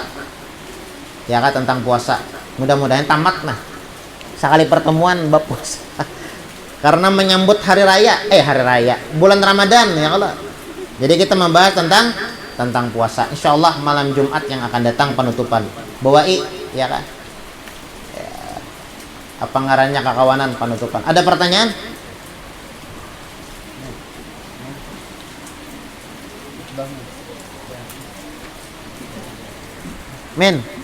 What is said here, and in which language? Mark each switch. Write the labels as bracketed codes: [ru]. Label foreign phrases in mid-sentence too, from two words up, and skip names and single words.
[id] Ya kan, tentang puasa. Mudah-mudahan tamat nah. Sekali pertemuan bab puasa. Karena menyambut hari raya, bulan Ramadan [ar] يا الله. [id] Jadi kita membahas tentang puasa. Insyaallah malam Jumat yang akan datang penutupan. [bjn] Bawai ya kan. Ya. Apa ngarannya kakawanan penutupan. [id] Ada pertanyaan? Men.